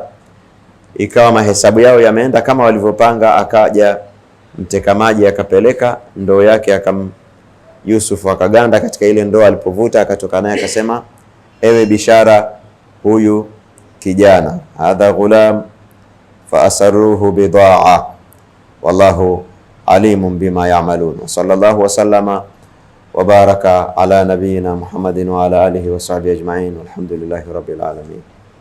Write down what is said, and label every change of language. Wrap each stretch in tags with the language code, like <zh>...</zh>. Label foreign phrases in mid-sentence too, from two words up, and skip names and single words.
<sw>Ikawa mahesabu yao yameenda kama walivyopanga, akaja mteka maji akapeleka ndoo yake, Yusuf akaganda katika ile ndoo, alipovuta akatoka naye akasema, ewe bishara, huyu kijana,</sw> <ar>هذا غلام وأسروه بضاعة والله عليم بما يعملون. صلى الله وسلم وبارك على نبينا محمد وعلى آله وصحبه أجمعين والحمد لله رب العالمين.</ar>